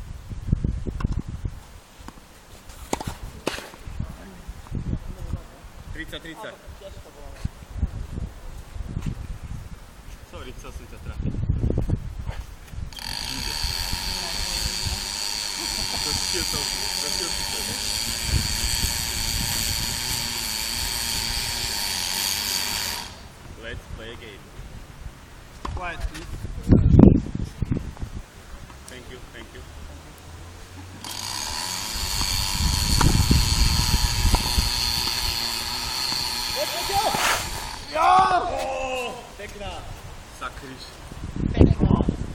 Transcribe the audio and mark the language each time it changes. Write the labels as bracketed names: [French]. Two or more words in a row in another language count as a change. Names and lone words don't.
[Slovak] Sorry, chcel som ťa trafiť. Inde. Zašiel si to. [English] Let's play a game. Quiet, please. Thank you, thank you. [Slovak] Pekná. Sakryš. Pekná.